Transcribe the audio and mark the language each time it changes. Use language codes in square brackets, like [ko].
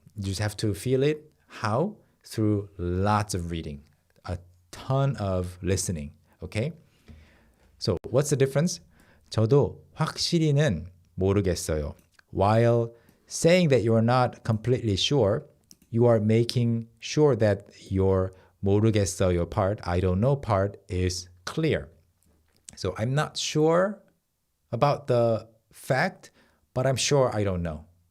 [en] You just have to feel it. How? Through lots of reading, a ton of listening, okay? So what's the difference? [ko] 저도 확실히는 모르겠어요. [en] While saying that you're not completely sure, you are making sure that your 모르겠어요 part, I don't know part, is clear. So I'm not sure about the fact, but I'm sure I don't know.